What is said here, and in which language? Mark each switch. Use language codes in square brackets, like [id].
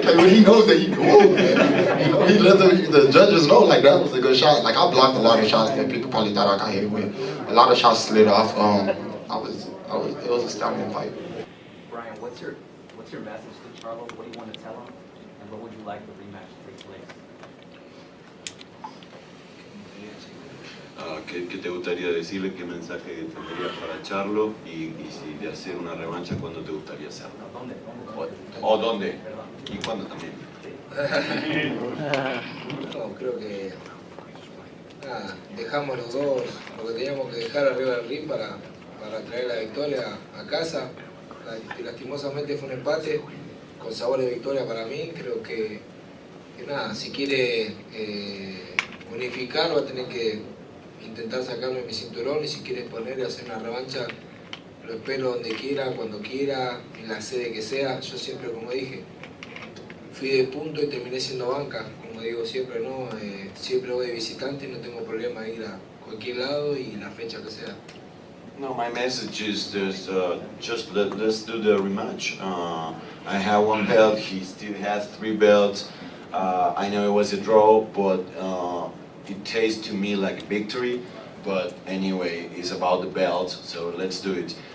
[en] He's okay with it. He knows that he he let the judges know, like, that was a good shot. Like, I blocked a lot of shots that people probably thought I got hit with. A lot of shots slid off. It was a stallion fight. Brian, what's your message to Charlo? What do you want to tell him? And what would you like the rematch to take place? [es] ¿Qué te gustaría decirle? ¿Qué mensaje tendrías para Charlo? Y si de hacer una revancha, ¿cuándo te gustaría hacerlo? ¿O dónde? ¿Y cuándo también? No, creo que dejamos los dos lo que teníamos que dejar arriba del ring para traer la victoria a casa. Lastimosamente fue un empate con sabor de victoria para mí. Creo que si quiere unificar va a tener que intentar sacarme mi cinturón, y si quiere exponer y hacer una revancha, lo espero donde quiera, cuando quiera, en la sede que sea. Yo siempre, como dije, fui de punto y terminé siendo banca, como digo siempre, ¿no? Siempre voy de visitante y no tengo problema de ir a cualquier lado y la fecha que sea. [en] No, my message is this, just let's do the rematch. I have 1 belt, he still has 3 belts. I know it was a draw, but it tastes to me like a victory. But anyway, it's about the belt, so let's do it.